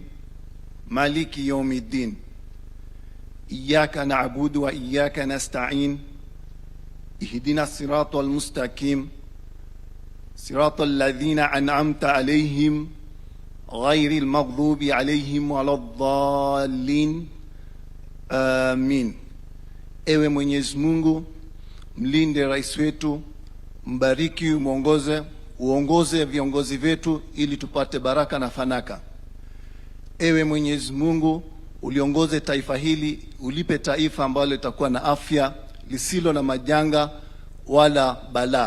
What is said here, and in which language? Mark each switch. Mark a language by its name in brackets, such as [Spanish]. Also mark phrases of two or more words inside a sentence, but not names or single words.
[Arabic] مالك يوم الدين إياك نعبد وإياك نستعين اهدنا الصراط المستقيم صراط الذين أنعمت عليهم غير المغضوب عليهم ولا الضالين آمين. [Swahili] Ewe Mwenyezi Mungu, mlinde rais wetu, mbariki, uongoze viongozi wetu ili tupate baraka na fanaka. Ewe Mwenyezi Mungu, uliongoze taifa hili, ulipe taifa ambalo litakuwa na afya, lisilo na majanga wala balaa.